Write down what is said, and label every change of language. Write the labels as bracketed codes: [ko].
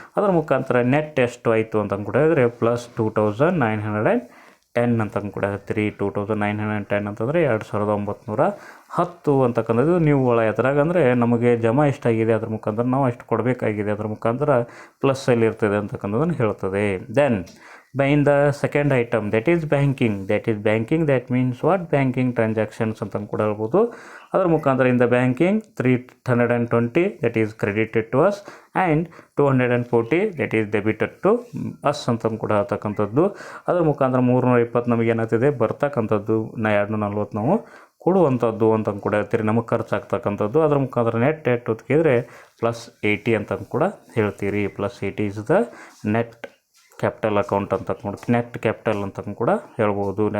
[kn] ಅದರ ಮುಖಾಂತರ ನೆಟ್ ಎಷ್ಟು ಆಯಿತು ಅಂತ ಕೂಡ ಹೇಳಿದ್ರೆ ಪ್ಲಸ್ 2910 ಅಂತ ಕೂಡ ಹೇಳ್ತೀರಿ. 2910 ಅಂತಂದರೆ 2910 ಅಂತಕ್ಕಂಥದ್ದು ನೀವು ಎದ್ರಾಗ ಅಂದರೆ ನಮಗೆ ಜಮಾ ಎಷ್ಟಾಗಿದೆ ಅದ್ರ ಮುಖಾಂತರ ನಾವು ಎಷ್ಟು ಕೊಡಬೇಕಾಗಿದೆ ಅದ್ರ ಮುಖಾಂತರ ಪ್ಲಸ್ಸಲ್ಲಿ ಇರ್ತದೆ ಅಂತಕ್ಕಂಥದ್ದನ್ನು ಹೇಳ್ತದೆ. [en] Then in the second item, that is banking, that means what? Banking transactions [kn] ಅಂತ ಕೂಡ ಹೇಳ್ಬೋದು. ಅದರ ಮುಖಾಂತರ [en] in the banking 320 that is credited to us and 240 that is debited to us [kn] ಅಂತ ಕೂಡ ಹೇಳ್ತಕ್ಕಂಥದ್ದು. ಅದರ ಮುಖಾಂತರ 320 ನಮಗೆ ಏನಾಗ್ತಿದೆ ಬರ್ತಕ್ಕಂಥದ್ದು, 240 ನಾವು ಕೊಡುವಂಥದ್ದು ಅಂತ ಕೂಡ ಹೇಳ್ತೀರಿ, ನಮಗೆ ಖರ್ಚಾಗ್ತಕ್ಕಂಥದ್ದು. ಅದರ ಮುಖಾಂತರ ನೆಟ್ ಹೊತ್ತಿದ್ರೆ ಪ್ಲಸ್ 80 ಅಂತ ಕೂಡ ಹೇಳ್ತೀರಿ. [en] plus 80 is the net capital account [kn] ಅಂತ [en] net capital [kn] ಅಂತ ಕೂಡ ಹೇಳ್ಬೋದು.